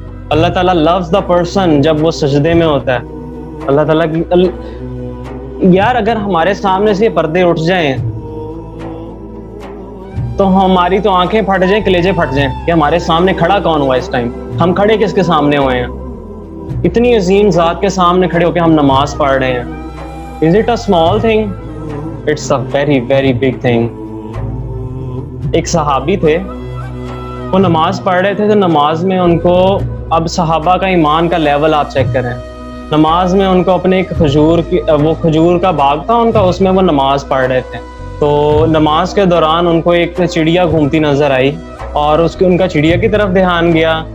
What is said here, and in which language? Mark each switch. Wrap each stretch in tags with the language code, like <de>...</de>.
<ur>اللہ تعالیٰ</ur> <en>loves the person</en> <ur>جب وہ سجدے میں ہوتا ہے. اللہ تعالیٰ یار اگر ہمارے سامنے سے یہ پردے اٹھ جائیں تو ہماری تو آنکھیں پھٹ جائیں، کلیجے پھٹ جائیں کہ ہمارے سامنے کھڑا کون ہوا اس ٹائم. ہم کھڑے کس کے سامنے ہوئے ہیں؟ اتنی عظیم ذات کے سامنے کھڑے ہو کے ہم نماز پڑھ رہے ہیں.</ur> <en>Is it a small thing? It's a very very big thing.</en> <ur>ایک صحابی تھے، وہ نماز پڑھ رہے تھے تو نماز میں ان کو، اب صحابہ کا ایمان کا لیول آپ چیک کریں، نماز میں ان کو اپنے ایک وہ کھجور کا باغ تھا ان کا، اس میں وہ نماز پڑھ رہے تھے. تو نماز کے دوران ان کو ایک چڑیا گھومتی نظر آئی اور ان کا چڑیا کی طرف دھیان گیا.</ur>